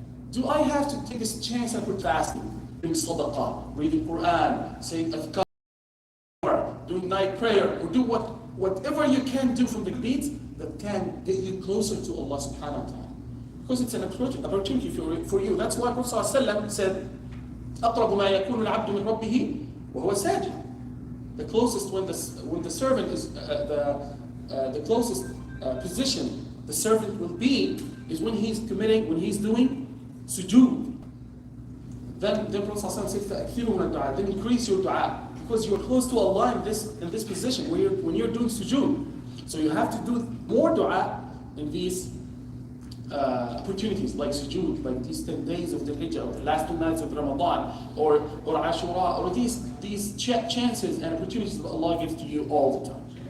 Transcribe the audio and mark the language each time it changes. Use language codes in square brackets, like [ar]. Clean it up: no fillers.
[en] Do I have to take this chance and put fasting, doing sadaqah, reading Quran, saying adhkar, doing night prayer, or do whatever you can do from the deeds that can get you closer to Allah subhanahu wa ta'ala. Because it's an opportunity for you. That's why Prophet ﷺ said, [ar] أَقْرَبُ مَا يَكُونُ الْعَبْدُ مِنْ رَبِّهِ وَهُوَ سَاجِدٌ. [en] The closest when the servant is the closest position the servant will be is when he's doing sujood. Then Prophet ﷺ says, [ar] فَأَكْثِرُوا مِنَ الدُّعَاءِ. [en] Then increase your dua, because you're close to Allah in this position when you're doing sujood. So you have to do more dua in these opportunities, like sujood, like these 10 days of the Hijjah, or the last 2 nights of Ramadan, or Ashura, or these chances and opportunities that Allah gives to you all the time.